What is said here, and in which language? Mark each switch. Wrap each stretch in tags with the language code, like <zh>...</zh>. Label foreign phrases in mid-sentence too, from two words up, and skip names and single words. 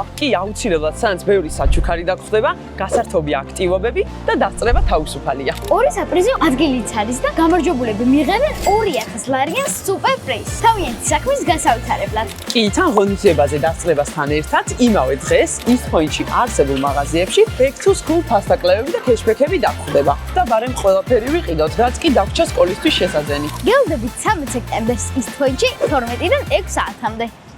<ka>კი, აუცილებლად, სანაც ბევრი საჩუქარი დაგხვდება, გასართობი აქტივობები და დასწრება თავისუფალია. 2 საპრიზო ადგილიც არის და გამარჯვებულები მიიღებენ 2000 ლარიან სუპერ პრიზს თავიანთი საქმის გასავითარებლად. კი, თან ღონისძიებაზე დასწრებასთან ერთად იმავე დღეს East-Point-ში არსებულ მაღაზიებში</ka> <en>back to school</en> <ka>ფასდაკლევები და cashback-ები დაგხვდება. და ბარემ ყველაფერი ვიყიდოთ, რაც კი დაგვრჩა სკოლისთვის შესაძენი. გელდებით 13 სექტემბერს East-Point-ში 12-დან 6 საათამდე.</ka>